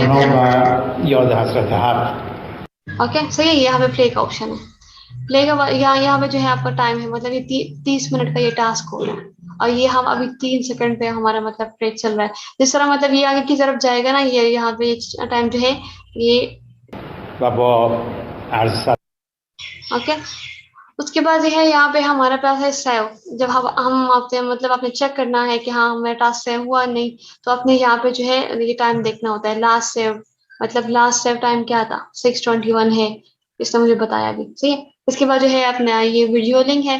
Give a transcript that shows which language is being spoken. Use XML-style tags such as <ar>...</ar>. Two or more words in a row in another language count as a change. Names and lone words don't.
<ur>Ornova yod Hazrat Har. اوکے، صحیح ہے، یہاں پہ پلے کا آپشن ہے. پلے کا یہاں پہ جو ہے آپ کا ٹائم ہے، مطلب یہ 30 منٹ کا یہ ٹاسک ہو رہا ہے، اور یہ ہم ابھی 3 سیکنڈ پہ ہمارا مطلب پلے چل رہا ہے. جس طرح مطلب یہ آگے کی طرف جائے گا نا، یہ یہاں پہ ٹائم جو ہے یہ,</ur> <fa>و با عرض</fa> <ur>ओके। اس کے بعد جو ہے یہاں پہ ہمارے پاس ہے سیو. جب ہم آپ سے مطلب آپ نے چیک کرنا ہے کہ ہاں میرا ٹاسک سیو ہوا نہیں، تو آپ نے یہاں پہ جو ہے یہ ٹائم دیکھنا ہوتا ہے,</ur> <en>last save,</en> <ur>مطلب</ur> <en>last save time</en> <ur>کیا تھا، 6:21 ہے. اس نے مجھے بتایا بھی، صحیح ہے۔ اس کے بعد جو ہے اپنا یہ</ur> <en>video link</en> <ur>ہے.</ur>